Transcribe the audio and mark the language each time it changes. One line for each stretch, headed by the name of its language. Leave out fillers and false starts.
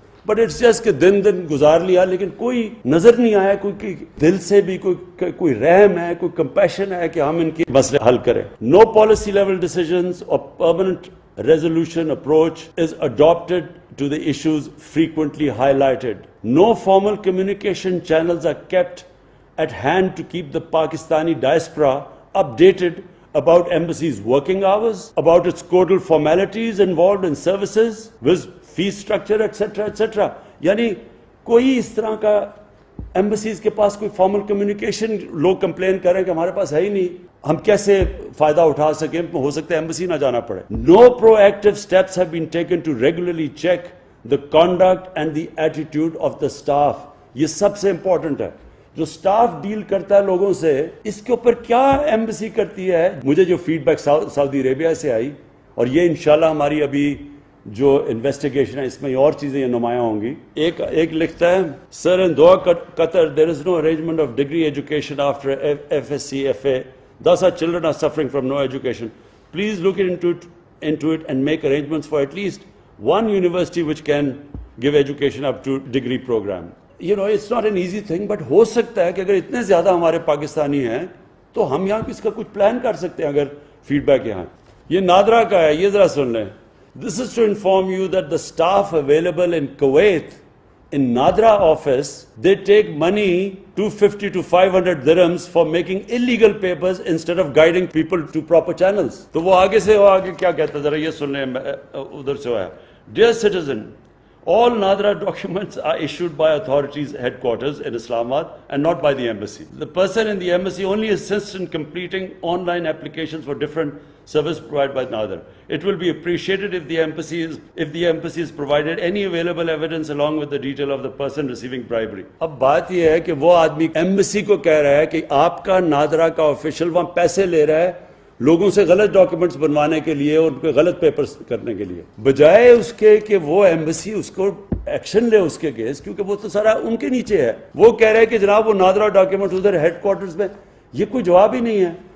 English: but it's just
Hindi: कि दिन दिन गुजार लिया, लेकिन कोई नजर नहीं आया, कोई दिल से भी कोई रहम है, कोई कंपैशन है कि हम इनकी मसले हल करें.
English: No policy level decisions और permanent resolution approach is adopted to the issues frequently highlighted. No formal communication channels are kept at hand to keep the Pakistani diaspora updated about embassy's working hours, about its codal formalities involved in services, with fee structure, etc., etc.
Hindi: यानी कोई इस तरह का embassies के पास कोई formal communication, लोग complain करें कि हमारे पास है ही नहीं, हम कैसे फायदा उठा सकें, हो सकता है एम्बेसी ना जाना पड़े.
English: No proactive steps have been taken to regularly check the conduct and the attitude of the staff.
Hindi: ये सबसे इंपॉर्टेंट है. जो स्टाफ डील करता है लोगों से, इसके ऊपर क्या एम्बेसी करती है. मुझे जो फीडबैक सऊदी अरेबिया से आई, और ये इंशाल्लाह हमारी अभी जो इन्वेस्टिगेशन है इसमें और चीजें नुमाया होंगी. एक लिखता है,
English: Sir in Doha Qatar there is no arrangement of degree education after FSc FA. Thus our children are suffering from no education. Please look into it and make arrangements for at least one university which can give education up to degree program. You know, it's not an easy thing, but
Hindi: हो सकता है कि अगर इतने ज्यादा हमारे पाकिस्तानी हैं तो हम यहाँ इसका कुछ प्लान कर सकते हैं. अगर फीडबैक यहाँ ये नादरा का है, ये जरा सुन लें.
English: This is to inform you that the staff available in Kuwait, in Nadra office, they take money 250 to 500 dirhams for making illegal papers instead of guiding people to proper channels.
Hindi: तो वो आगे से वो आगे क्या कहता है जरा ये सुन लें, उधर से आया.
English: Dear citizen, all Nadra documents are issued by authorities headquarters in Islamabad and not by the embassy. The person in the embassy only assists in completing online applications for different service provided by Nadra. It will be appreciated if the embassy is provided any available evidence along with the detail of the person receiving bribery.
Hindi: अब बात यह है कि वो आदमी embassy को कह रहा है कि आपका नादरा का ऑफिशियल वहां पैसे ले रहा है लोगों से गलत डॉक्यूमेंट्स बनवाने के लिए और उनके गलत पेपर्स करने के लिए, बजाय उसके कि वो एम्बेसी उसको एक्शन ले उसके केस, क्योंकि वो तो सारा उनके नीचे है. वो कह रहे हैं कि जनाब वो नादरा डॉक्यूमेंट उधर हेडक्वार्टर्स में, ये कोई जवाब ही नहीं है.